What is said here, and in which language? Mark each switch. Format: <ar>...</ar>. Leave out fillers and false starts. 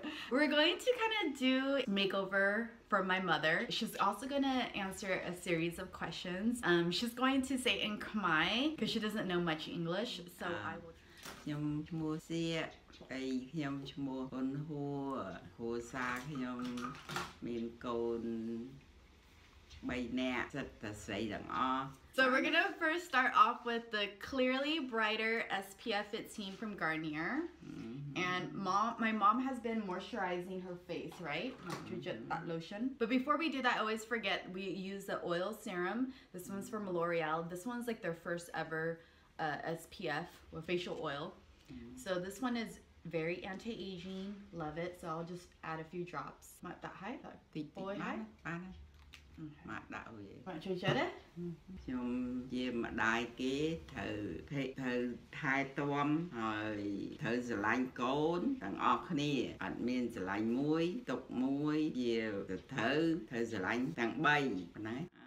<en>We're going to kind of do a makeover for my mother. She's also going to answer a series of questions. She's going to say in Khmer because she doesn't know much English. So I will.</en> <km>ខ្ញុំឈ្មោះសៀហើយខ្ញុំឈ្មោះហ៊ុនហួរគ្រួសារខ្ញុំមានកូន3នាក់សិតតែស្រីទាំងអស់</km> <en>So we're gonna first start off with the Clearly Brighter SPF 15 from Garnier. And my mom has been moisturizing her face, right? That lotion. But before we do that, I always forget we use the oil serum. This one's from L'Oreal. This one's like their first ever SPF with facial oil. So this one is very anti-aging. Love it. So I'll just add a few drops. Not that high. Boy high.</en> <vi>Mặt đạo vậy.</vi> <en>Want to share it?</en> <km>ខ្ញុំជាម្ដាយគេត្រូវថែទាំហើយត្រូវស្រឡាញ់កូនទាំងអស់គ្នាអត់មានស្រឡាញ់មួយទុកមួយជាត្រូវស្រឡាញ់ទាំង3ប៉ុណ្ណឹង</km>